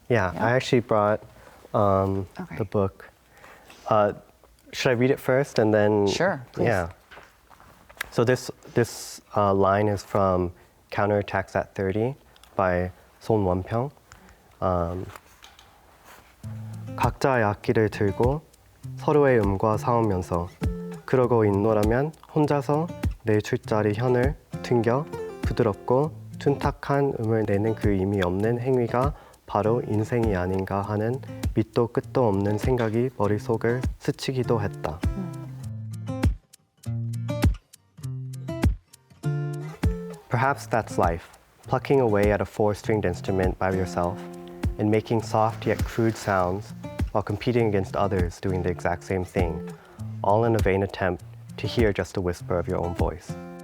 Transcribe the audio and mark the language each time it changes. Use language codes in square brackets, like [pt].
[en] Yeah, I actually brought the book. Should I read it first and then? Sure, please. Yeah. So this line is from Counterattacks at 30 by 손원평. [ko] 각자의 악기를 들고 서로의 음과 싸우면서 그러고 있노라면 혼자서 내 술자리 현을 튕겨 부드럽고 둔탁한 음을 내는 그 의미 없는 행위가 바로 인생이 아닌가 하는 밑도 끝도 없는 생각이 머릿속을 스치기도 했다. [en] Perhaps that's life, plucking away at a 4-stringed instrument by yourself and making soft yet crude sounds while competing against others doing the exact same thing, all in a vain attempt to hear just a whisper of your own voice.